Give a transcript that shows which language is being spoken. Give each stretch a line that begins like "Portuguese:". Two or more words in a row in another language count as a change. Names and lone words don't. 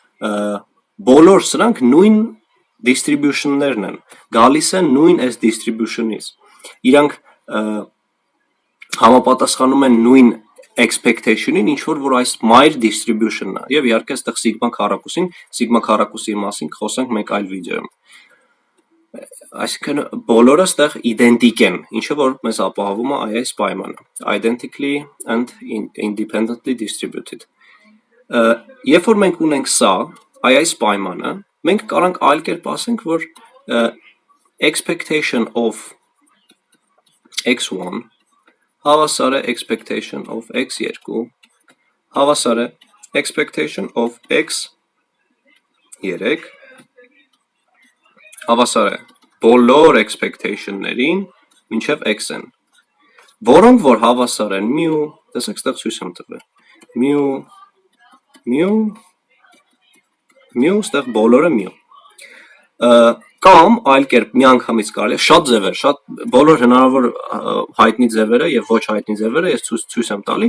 Armenian: բոլոր սրանք նույն distribution-ներն են, գալիս են նույն այս distribution-ից։ Իրանք համապատասխանում են նույն expectation-ին, ինչ որ այս Meyer distribution-ն է, եւ իհարկե այստեղ sigma քառակուսի մասին կխոսենք մեկ այլ վիդեոյում։ Այսինքն բոլորը այստեղ իդենտիկ են, ինչը որ մեզ ապահովում է այս պայմանը,
English: identically and independently distributed։
Armenian: Երբ որ մենք ունենք սա, այս պայմանը, մենք կարող ենք այլ կերպ ասենք, որ
English: expectation of x1
Armenian: հավասար է
English: expectation of x2
Armenian: հավասար է
English: expectation of x3
Armenian: հավասար է բոլոր expectation-ներին մինչև x-ն, որոնք որ հավասար են μ, տեսեք ստեղ ցույց եմ տվել, μ, ստեղ բոլորը μ։ Կամ այլ կերպ միանգամից կարելի է շատ ձևեր, շատ բոլոր հնարավոր հայտնի ձևերը եւ ոչ հայտնի ձևերը ես ցույց եմ տալի,